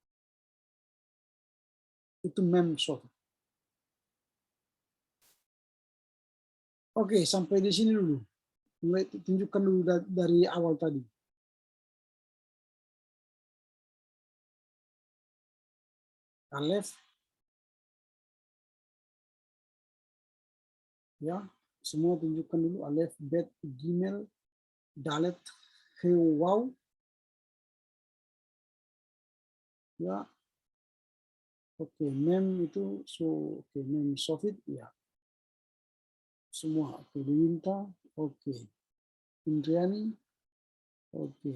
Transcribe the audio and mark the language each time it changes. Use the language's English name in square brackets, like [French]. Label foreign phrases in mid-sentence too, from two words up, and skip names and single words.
[Indonesian] Itu [Hebrew] mem sofit. [Indonesian] Oke, sampai di sini dulu. Mulai tunjukkan dulu dari awal tadi. Alef, ya, semua tunjukkan dulu. [Hebrew] Alef, bet, gimel, dalet, he, waw. [Indonesian] Ya, oke, mem itu, oke, [Hebrew] mem sofit, [Indonesian] ya. Semua, oke, diminta, oke. Indriani, oke.